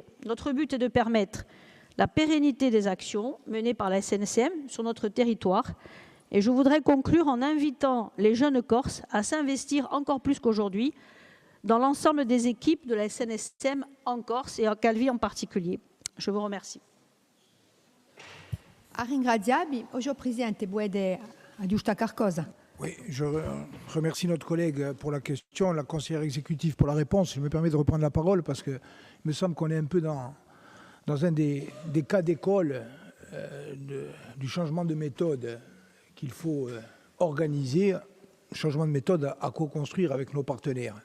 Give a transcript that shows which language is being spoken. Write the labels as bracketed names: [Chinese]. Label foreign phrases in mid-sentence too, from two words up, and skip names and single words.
[French] Notre but est de permettre la pérennité des actions menées par la SNSM sur notre territoire. Et je voudrais conclure en invitant les jeunes Corses à s'investir encore plus qu'aujourd'hui dans l'ensemble des équipes de la SNSM en Corse et en Calvi en particulier. Je vous remercie. [Corsican] Ringraziabi. [Italian] Oggi Presidente vuole aggiustare qualcosa. [French] Oui, je remercie notre collègue pour la question, la conseillère exécutive pour la réponse. Je me permets de reprendre la parole parce qu'il me semble qu'on est un peu dans un des cas d'école du changement de méthode qu'il faut organiser, changement de méthode à co-construire avec nos partenaires.